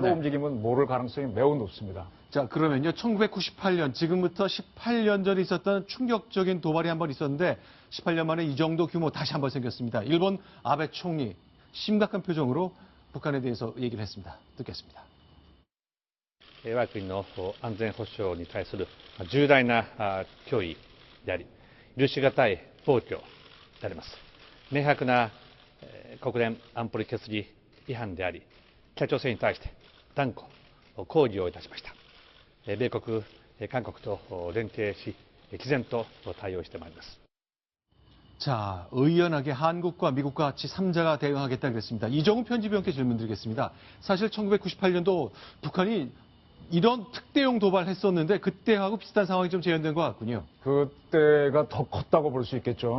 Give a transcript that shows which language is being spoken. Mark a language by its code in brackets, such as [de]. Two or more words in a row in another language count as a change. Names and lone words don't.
[ko] 네. 움직이면 모를 가능성이 매우 높습니다. 자, 그러면요. 1998년, 지금부터 18년 전에 있었던 충격적인 도발이 한 번 있었는데 18년 만에 이 정도 규모 다시 한 번 생겼습니다. 일본 아베 총리 심각한 표정으로 북한에 대해서 얘기를 했습니다. 듣겠습니다. [ja] 我が国の安全保障に対する重大な脅威であり、許し難い暴挙であります。明白な国連安保理決議違反であり、北朝鮮に対して断固抗議をいたしました。米国、韓国と連携し、毅然と対応してまいります。 [ko] 자, 의연하게 한국과 미국과 같이 3자가 대응하겠다 그랬습니다. 이정훈 편집위원께 질문 드리겠습니다. 사실 1998년도 북한이 이런 특대용 도발을 했었는데 그때하고 비슷한 상황이 좀 재현된 것 같군요. 그때가 더 컸다고 볼 수 있겠죠.